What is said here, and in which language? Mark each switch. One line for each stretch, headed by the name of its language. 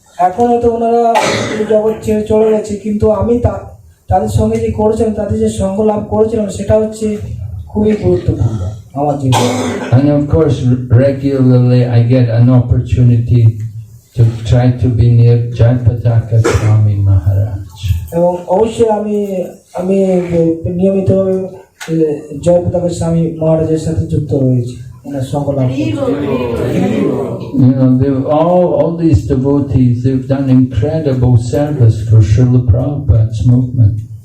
Bangla: এখন হয়তো ওনারা এই জগৎ ছেড়ে চলে গেছে, কিন্তু আমি তাদের সঙ্গে যে করেছিলাম, তাদের যে সঙ্গ লাভ করেছিলাম, সেটা হচ্ছে খুবই গুরুত্বপূর্ণ আমার জীবনে।
English: And of course, regularly I get an opportunity to try to be near Jayapataka Swami Maharaj.
Bangla: এবং অবশ্যই আমি নিয়মিতভাবে জয়পতাকা স্বামী মহারাজের সাথে যুক্ত রয়েছি, ওনার সঙ্গ লাভ করছি।
English: All these devotees, they've done incredible service for Srila Prabhupada's movement.